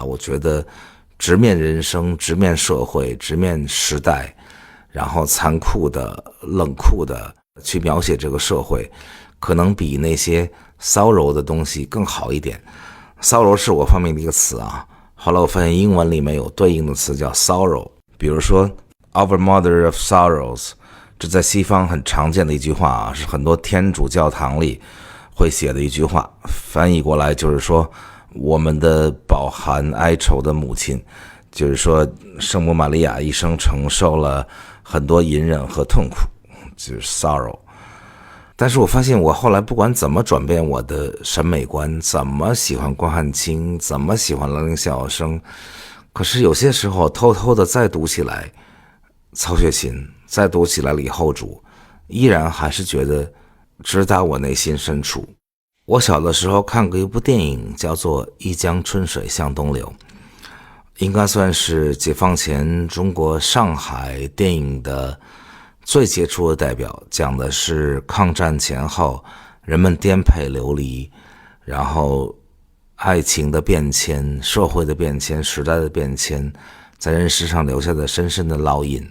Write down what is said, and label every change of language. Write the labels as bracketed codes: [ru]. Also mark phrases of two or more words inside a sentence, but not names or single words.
[zh] 我覺得直面人生，直面社會，直面時代，然後殘酷的冷酷的去描寫這個社會，可能比那些騷柔的東西更好一點。騷柔是我發明的一個詞啊，後來我發現英文裡面有對應的詞叫 sorrow， 比如說 [en] Our Mother of Sorrows， [zh] 這在西方很常見的一句話啊，是很多天主教堂裡會寫的一句話，翻譯過來就是說我們的饱含哀愁的母親，就是說聖母瑪利亞一生承受了很多隐忍和痛苦，就是 sorrow。但是我发现我后来不管怎么转变我的審美觀，怎麼喜歡關漢卿，怎麼喜歡蘭陵笑笑生，可是有些時候偷偷的再讀起來曹雪芹，再讀起來李後主，依然還是覺得直達我內心深處。我小的時候看過一部電影叫做《一江春水向東流》，應該算是解放前中國上海電影的最傑出的代表，講的是抗戰前後人們顛沛流離，然後愛情的變遷，社會的變遷，時代的變遷，在人世上留下的深深的烙印。